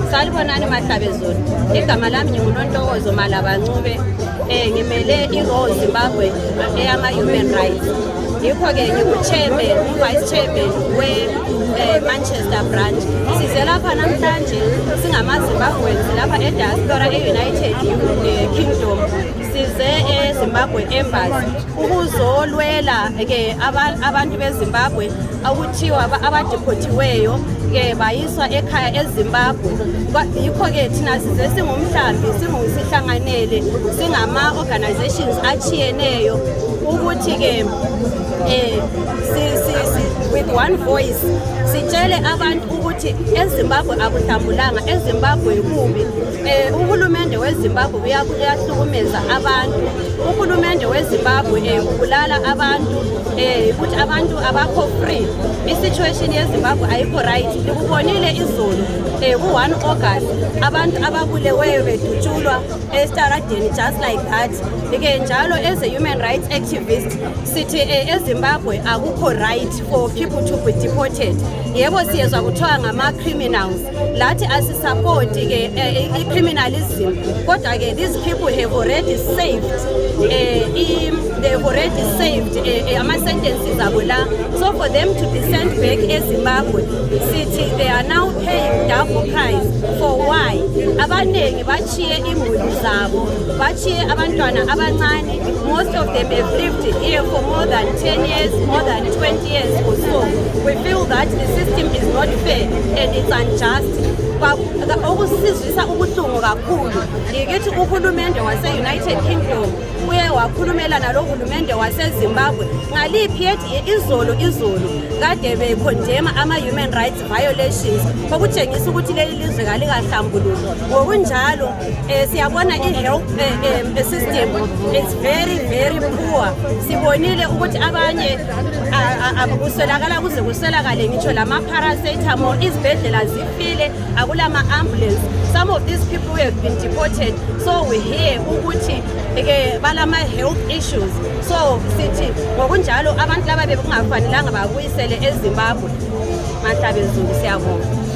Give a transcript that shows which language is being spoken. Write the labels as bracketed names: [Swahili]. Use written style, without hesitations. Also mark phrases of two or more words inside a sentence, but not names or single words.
[North Ndebele] Salibonani Mahlabezulu. Igama lami nginguNontokozo Malabancube. Ngimele i-Raw Zimbabwe eyama-Human Rights. Yikho-ke ngingu-chairman, [English] vice chairman [North Ndebele] we-Manchester branch. Size lapha namhlanje singama-Zimbabweans lapha e-diaspora e-United Kingdom. Size e-Zimbabwe Embassy ukuzolwela-ke abantu beZimbabwe okuthiwa abadiphotiweyo ke bayiswa ekhaya eZimbabwe. Yikho-ke thina size singumhlambi singusihlanganele singama-organizations achiyeneyo ukuthi-ke [English] with one voice [North Ndebele] sitshele abantu ukuthi eZimbabwe akuhlambulanga, eZimbabwe kubi. Uhulumende weZimbabwe uyahlukumeza abantu, uhulumende weZimbabwe ubulala abantu, ukuthi abantu abakho free. I-situation yeZimbabwe ayikho right. Likubonile izolo ku-1 August abantu ababuleweyo bedutshulwa estaradeni [English] just like that. [North Ndebele] Ke njalo [English] as a human rights activist [North Ndebele] sithi eZimbabwe akukho [English] right for people to be deported. [North Ndebele] Yebo siyezwa kuthiwa ngama-criminals, lathi asisupport-ke i-criminalism, kodwa-ke [English] these people have already saved [North Ndebele] ama-sentences abo la. [English] So for them to be sent back eZimbabwe, sithi they are now paying double price. For why? [North Ndebele] Abanengi bachiye imuli zabo, bachiye abantwana abancane. [English] Most of them have lived here for more than 10 years, more than 20 years or so. We feel that the system is not fair and it's unjust. [North Ndebele] Okusizwisa ubuhlungu kakhulu yikithi uhulumende wase-United Kingdom uye wakhulumela nalo hulumende waseZimbabwe ngaliphi yethi izolo kade bekhondema ama-human rights violations okutshengisa ukuthi leli lizwe kalikahlambuluki. Ngokunjalo siyabona i-health system [English] is very very poor. [North Ndebele] Sibonile ukuthi abanye kuswelakala kuze kuswelakale ngitsho lama-paracetamol, izibhedlela zifile, akulama ambulance. [English] Some of these people have been deported, so we hear [North Ndebele] ukuthi balama [English] health issues. [North Ndebele] So sithi ngokunjalo abantu laba bekungafanelanga babuyisele eZimbabwe. Mahlabezulu, siyabonga.